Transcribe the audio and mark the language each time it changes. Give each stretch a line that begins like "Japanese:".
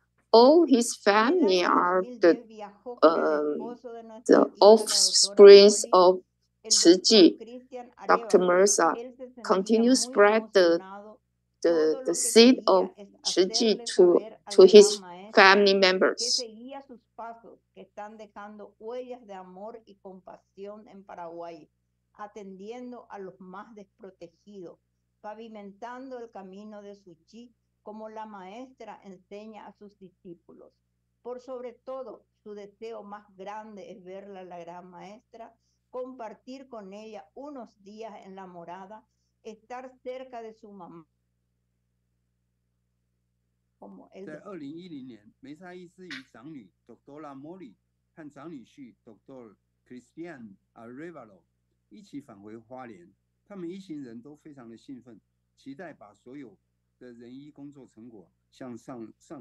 English: All his family are the offsprings of Chiji. Dr. Meza continues to spread the seed of Chiji to his family members.
Spanish: Que están dejando huellas de amor y compasión en Paraguay, atendiendo a los más desprotegidos, pavimentando el camino de su chi como la maestra enseña a sus discípulos. Por sobre todo, su deseo más grande es verla a la gran maestra, compartir con ella unos días en la morada, estar cerca de su mamá.
Chinese: 在2010年，梅萨医师与长女 Dr. Molly 和长女婿 Dr. Christian Arevalo 一起返回花莲。他们一行人都非常的兴奋，期待把所有的仁医工作成果向上人。